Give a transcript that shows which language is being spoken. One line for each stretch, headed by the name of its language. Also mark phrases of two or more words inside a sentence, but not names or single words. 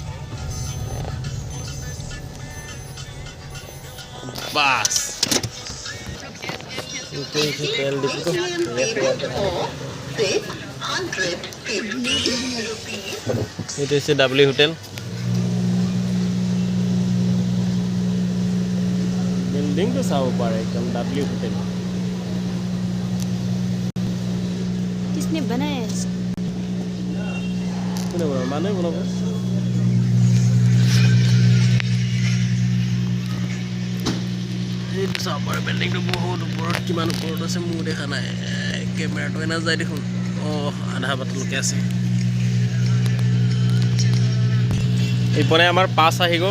Assamese: বাছ এইটো হৈছে তেল ডিপুটো। এইটো হৈছে ডাব্লিউ হোটেল। বিল্ডিংটো চাব পাৰে একদম ডাব্লিউ হোটেল।
Hindi: किसने बनाया है?
Assamese: কোনে বনাব? মানুহে বনাব। এইটো চাব পাৰে বিল্ডিংটো বহুত ওপৰত। কিমান ওপৰত আছে মোৰ দেখা নাই। কেমেৰাটো এনে যায় দেখোন। আধা বাটলৈকে আছে। এইপিনে আমাৰ পাছ আহি গ'ল।